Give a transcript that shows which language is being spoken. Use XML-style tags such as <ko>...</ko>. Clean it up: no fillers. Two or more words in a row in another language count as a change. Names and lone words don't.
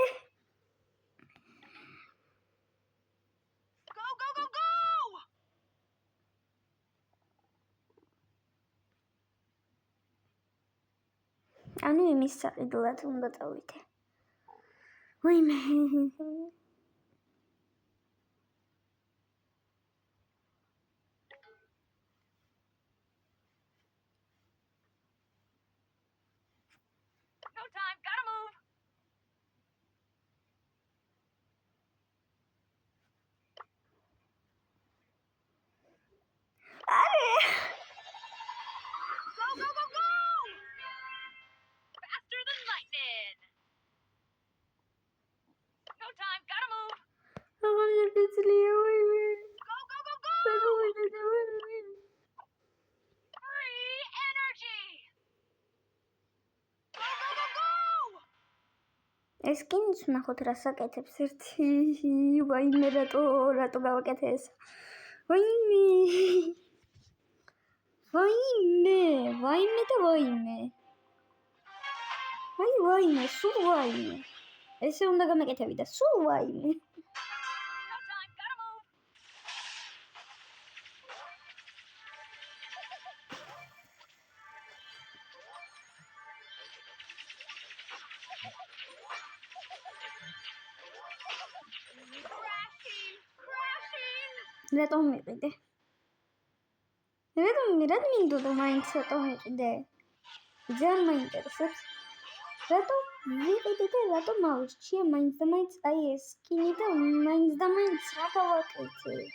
<ka>ანუ იმის საყიდლად უნდა წავიდე. ვაიმე.</ka> <en>No time, gotta move.</en> <ka>არე</ka> <en>Go, go, go, go! Faster than lightning. No time, gotta move.</en> <ka>აღარ შეგიძლია ვაიმე.</ka> <en>Go, go, go, go! Free energy. Go, go, go, go!</en> <ka>ეს კინიც ნახოთ რა საკეთებს ერთი. ვაიმე რატო გავაკეთე ეს. ვაიმე და ვაიმე. ვაიმე, სულ ვაიმე. ესე უნდა გამეკეთებინა, სულ ვაიმე.</ka> <en>No time, gotta move. Crashing.</en> <ka>რატომ მიყიდე? რატომ მინდოდა მაინც რატომ მიყიდე? ძალიან მაინტერესებს. რატომ ვიყიდე და რატომ მოვირჩიე მაინც და მაინც აი ეს სკინი და მაინც და მაინც რა გავაკეთე?</ka>